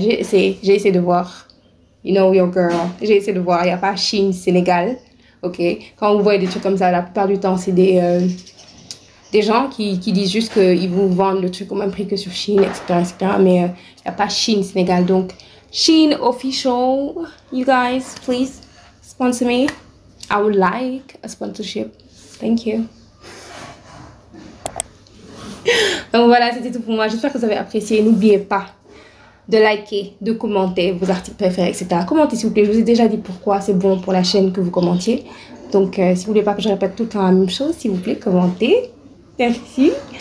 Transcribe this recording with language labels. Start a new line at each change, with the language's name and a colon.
French: J'ai essayé de voir,
English: you know your girl.
French: J'ai essayé de voir, il n'y a pas Shein Sénégal. Ok, quand vous voyez des trucs comme ça, la plupart du temps c'est des gens qui disent juste qu'ils vous vendent le truc au même prix que sur Shein, etc. Mais il n'y a pas Shein Sénégal.
English: Donc Shein official, you guys, please sponsor me. I would like a sponsorship. Thank you.
French: Donc voilà, c'était tout pour moi. J'espère que vous avez apprécié. N'oubliez pas de liker, de commenter vos articles préférés, etc. Commentez s'il vous plaît. Je vous ai déjà dit pourquoi c'est bon pour la chaîne que vous commentiez. Donc, si vous voulez pas que je répète tout le temps la même chose, s'il vous plaît, commentez. Merci.